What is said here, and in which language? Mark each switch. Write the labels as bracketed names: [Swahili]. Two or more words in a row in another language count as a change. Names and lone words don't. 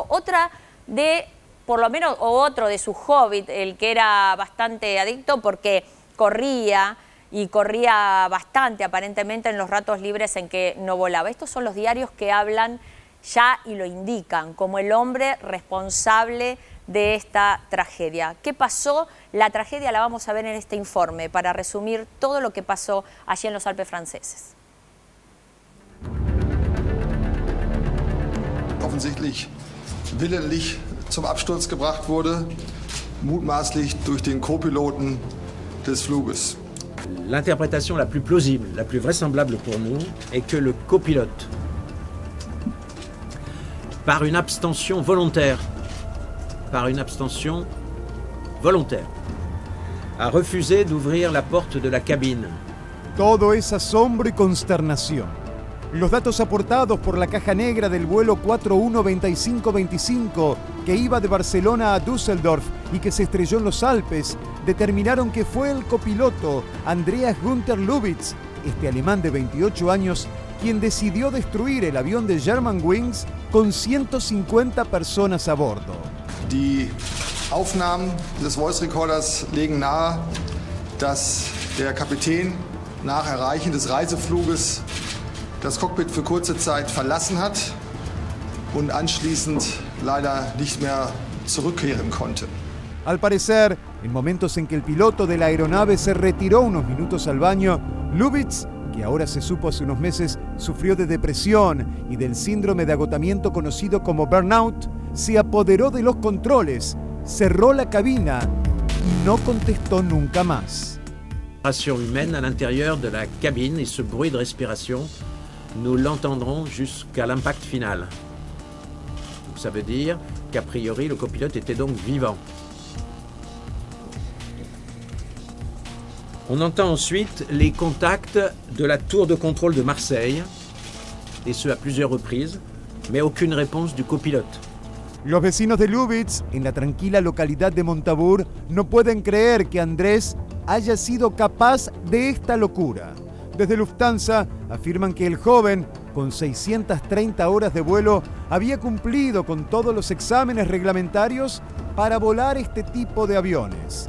[Spanish] Otra de, por lo menos, o otro de su hobbit, el que era bastante adicto porque corría y corría bastante aparentemente en los ratos libres en que no volaba. Estos son los diarios que hablan ya y lo indican como el hombre responsable de esta tragedia. ¿Qué pasó? La tragedia la vamos a ver en este informe para resumir todo lo que pasó allí en los Alpes franceses. [German] Offensichtlich willentlich zum Absturz gebracht wurde, mutmaßlich durch den Co-Piloten des Fluges. [French] L'interprétation la plus plausible, la plus vraisemblable pour nous, est que le copilote, par une abstention volontaire, a refusé d'ouvrir la porte de la cabine. [Spanish] Todo es asombro y consternación. Los datos aportados por la caja negra del vuelo 412525 que iba de Barcelona a Düsseldorf y que se estrelló en los Alpes determinaron que fue el copiloto Andreas Günther Lubitz, este alemán de 28 años, quien decidió destruir el avión de Germanwings con 150 personas a bordo. [German] Die Aufnahmen des [English] Voice Recorders [German] legen nahe, dass der Kapitän nach Erreichen des Reisefluges das Cockpit für kurze Zeit verlassen hat und anschließend leider nicht mehr zurückkehren konnte. [Spanish] Al parecer, en momentos en que el piloto de la aeronave se retiró unos minutos al baño, Lubitz, que ahora se supo hace unos meses, sufrió de depresión y del síndrome de agotamiento conocido como burnout, se apoderó de los controles, cerró la cabina y no contestó nunca más. [French] Humaine à l'intérieur de la cabine et ce bruit de respiration, nous l'entendrons jusqu'à l'impact final. Donc ça veut dire qu'a priori le copilote était donc vivant. On entend ensuite les contacts de la tour de contrôle de Marseille, et ce à plusieurs reprises, mais aucune réponse du copilote. [Spanish] Los vecinos de Lubitz, en la tranquila localidad de Montabour, no pueden creer que Andrés haya sido capaz de esta locura. Desde Lufthansa afirman que el joven, con 630 horas de vuelo, había cumplido con todos los exámenes reglamentarios para volar este tipo de aviones.